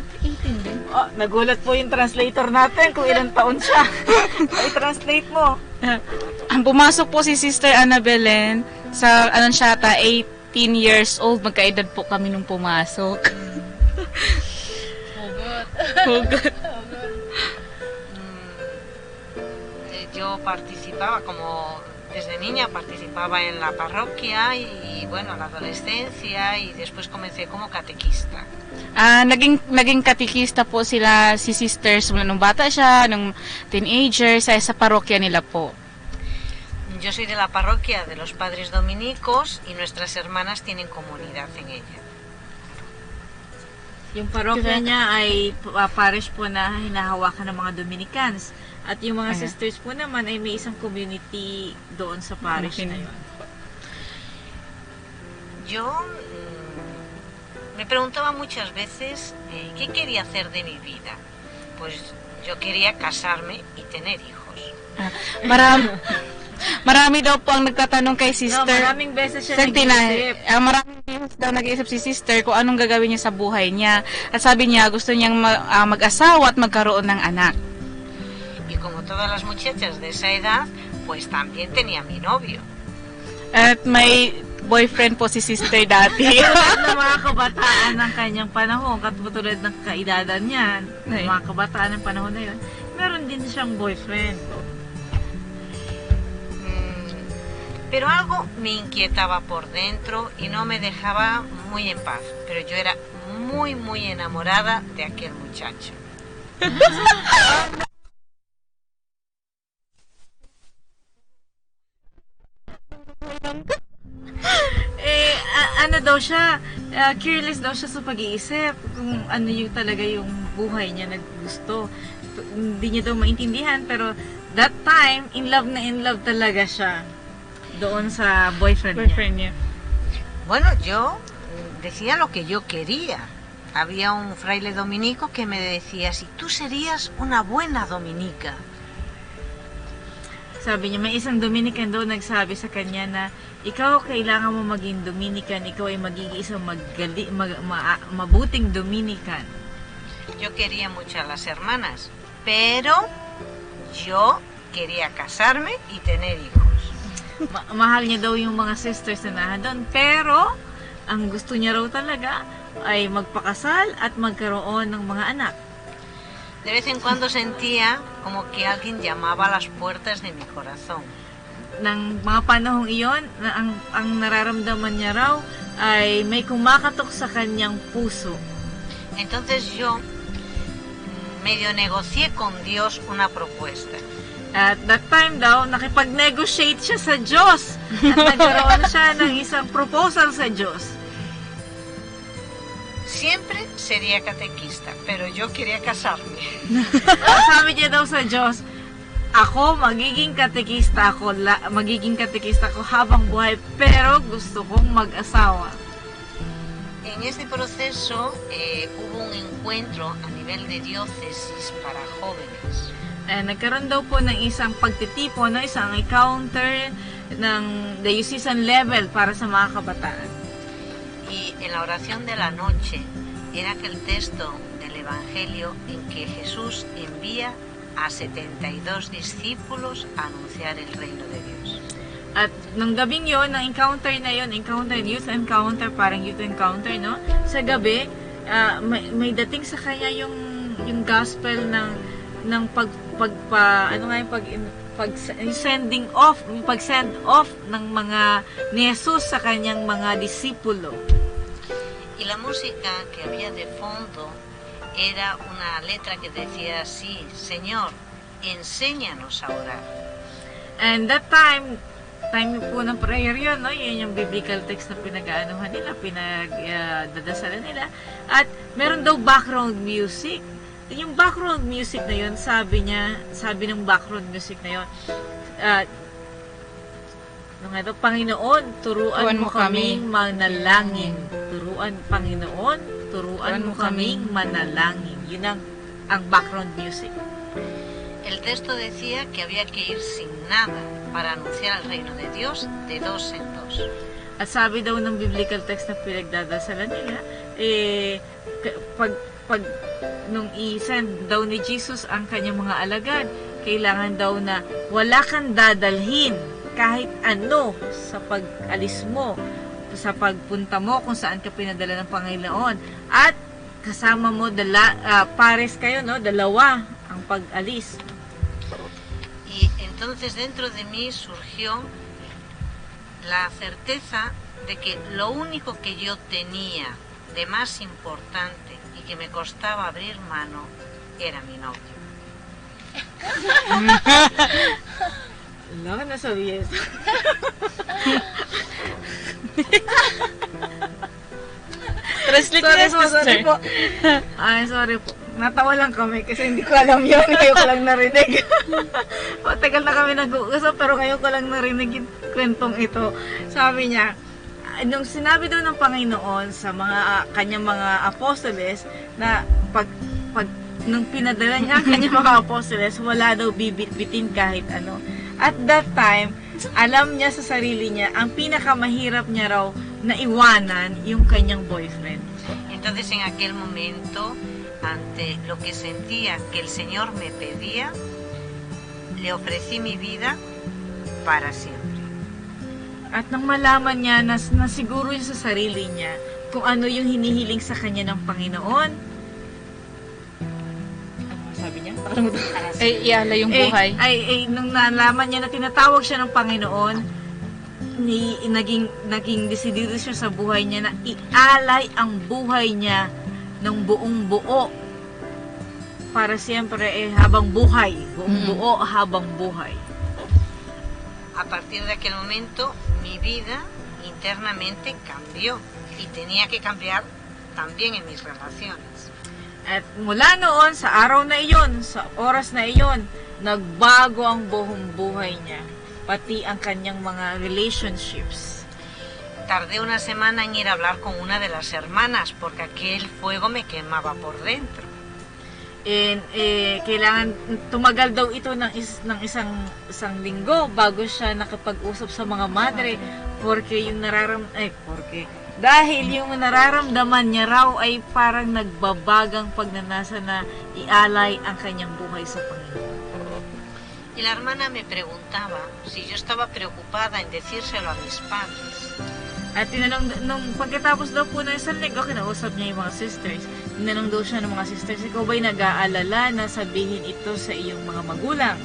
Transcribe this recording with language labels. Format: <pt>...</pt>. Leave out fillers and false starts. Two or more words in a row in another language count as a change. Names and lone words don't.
<tl>Nagulat po yung translator natin kung ilang taon siya. I-translate mo. Pumasok po si Sister Ana Belen sa</tl> <en>18 years old.</en> <tl>Magkaedad po kami nung pumasok. Hugot.</tl> <es>Yo participaba desde niña participaba en la parroquia y bueno, en la adolescencia y después comencé como catequista.</es> <tl>Naging katekista po si sisters nung bata siya, nung teenager, sa parokya nila po.</tl> <es>Yo soy de la parroquia de los padres dominicos y nuestras hermanas tienen comunidad en ella.</es> <tl>Yung parokya niya ay parish po na hinahawakan ng mga Dominicans. At yung mga sisters po naman ay may isang community doon sa parish na yun.</tl> <es>Yo me preguntaba muchas veces qué quería hacer de mi vida. Pues yo quería casarme y tener hijos.</es> <tl>Marami daw po ang nagtatanong kay sister. Maraming beses siya nag-iisip. Maraming beses daw nag-iisip si sister kung anong gagawin niya sa buhay niya. At sabi niya gusto niyang mag-asawa at magkaroon ng anak.</tl> <es>Y como todas las muchachas de esa edad, pues también tenía mi novio.</es> <tl>At may boyfriend po si sister dati. Katulad ng mga kabataan ng kanyang panahon, katulad ng kaedadan niya, mga kabataan ng panahon na yun, meron din siyang boyfriend.</tl> <es>Pero algo me inquietaba por dentro y no me dejaba muy en paz. Pero yo era muy, muy enamorada de aquel muchacho.</es> <tl>Ano daw siya, careless daw siya sa pag-iisip kung ano yung talaga yung buhay niya na gusto. Hindi niya daw maintindihan, pero</tl> <en>that time, in love</en> <tl>talaga siya doon sa boyfriend niya.</tl> <es>Bueno, yo decía lo que yo quería. Había un fraile dominico que me decía, si tú serías una buena dominica.</es> <tl>Sabi niya, may isang Dominican daw nagsabi sa kanya na ikaw kailangan mo maging Dominican, ikaw ay magiging isang mabuting Dominican.</tl> <es>Yo quería mucho a las hermanas, pero yo quería casarme y tener hijos.</es> <tl>Mahal niya daw yung mga sisters na doon, pero ang gusto niya raw talaga ay magpakasal at magkaroon ng mga anak.</tl> <es>De vez en cuando sentía como que alguien llamaba a las puertas de mi corazón.</es> <tl>Nang mga panahong iyon, ang nararamdaman niya raw ay may kumakatok sa kanyang puso.</tl> <es>Entonces yo medio negocié con Dios una propuesta.</es> <en>At that time</en> <tl>daw, nakipag-negotiate siya sa Diyos at nagkaroon siya ng isang proposal sa Diyos.</tl> <es>Siempre sería catequista, pero yo quería casarme.</es> <tl>Sabi niya daw sa Diyos, ako magiging katekista ako habang buhay, pero gusto kong mag-asawa.</tl> <es>En este proceso hubo un encuentro a nivel de diócesis para jóvenes.</es> <tl>Nagkaroon daw po ng isang pagtitipon, isang encounter ng diocesan level para sa mga kabataan.</tl> <es>Y en la oración de la noche era aquel texto del Evangelio en que Jesús envía a 72 discípulos a anunciar el reino de Dios.</es> <tl>At nung gabing yon, ng encounter na yon,</tl> <en>youth encounter,</en> <tl>parang</tl> <en>youth encounter,</en> <tl>no? Sa gabi, may dating sa kanya yung gospel ng pag-send off ng mga ni Jesus sa kanyang mga disipulo.</tl> <es>Y la música que había de fondo era una letra que decía así, Señor, enséñanos a orar.</es> <en>And that time</en> <tl>po ng prayer yun, no? Yun yung</tl> <en>biblical text</en> <tl>na pinag-aanuhan nila, pinagdadasalan nila. At meron daw</tl> <en>background music.</en> <tl>Yung</tl> <en>background music</en> <tl>na yun, sabi ng</tl> <en>background music</en> <tl>na yun, Panginoon, turuan mo kaming manalangin. Panginoon, turuan mo kaming manalangin. Yun ang</tl> <en>background music.</en> <es>El texto decía que había que ir sin nada para anunciar el reino de Dios de dos en dos.</es> <tl>At sabi daw ng</tl> <en>biblical text</en> <tl>na pinagdadasalan nila, nung i-send daw ni Jesus ang kanyang mga alagad, kailangan daw na wala kang dadalhin kahit ano sa pag-alis mo, sa pagpunta mo kung saan ka pinadala ng Panginoon. At kasama mo, pares kayo, no? Dalawa ang pag-alis.</tl> <es>Y entonces dentro de mí surgió la certeza de que lo único que yo tenía de más importante y que me costaba abrir mano era mi novio.</es> <tl>Wala ka na sabihin. Translate mo na, sister. Sorry po. Sorry po. Natawa lang kami kasi hindi ko alam yun. Ngayon ko lang narinig. Tagal na kami nag-uusap pero ngayon ko lang narinig yung kwentong ito. Sabi niya, nung sinabi daw ng Panginoon sa kanyang mga apostoles na nung pinadala niya ang kanyang mga apostoles, wala daw bibit-bitin kahit ano.</tl> <en>At that time,</en> <tl>alam niya sa sarili niya, ang pinakamahirap niya raw na iwanan yung kanyang boyfriend.</tl> <es>Entonces en aquel momento, ante lo que sentía que el Señor me pedía, le ofrecí mi vida para siempre.</es> <tl>At nang malaman niya na siguro yun sa sarili niya kung ano yung hinihiling sa kanya ng Panginoon, sabi niya? Iala yung buhay. Nung nalaman niya na tinatawag siya ng Panginoon, naging desidido siya sa buhay niya na ialay ang buhay niya ng buong buo</tl> <es>para siempre</es> <tl>habang buhay. Buong buo habang buhay.</tl> <es>A partir de aquel momento, mi vida internamente cambió y tenía que cambiar también en mis relaciones.</es> <tl>At mula noon, sa araw na iyon, sa oras na iyon, nagbago ang buong buhay niya, pati ang kanyang mga relationships.</tl> <es>Tardé una semana en ir a hablar con una de las hermanas porque aquel fuego me quemaba por dentro.</es> <tl>Kailangan tumagal daw ito ng isang linggo bago siya nakapag-usap sa mga madre porque yung dahil yung nararamdaman niya raw ay parang nagbabagang pagnanasa na ialay ang kanyang buhay sa Panginoon.</tl> <es>Y la hermana me preguntaba si yo estaba preocupada en decírselo a mis padres.</es> <tl>At tinanong, nung pagkatapos daw po ng isang linggo, kinausap niya yung mga sisters. Tinanong daw siya ng mga sisters, ikaw ba'y nag-aalala na sabihin ito sa iyong mga magulang?</tl>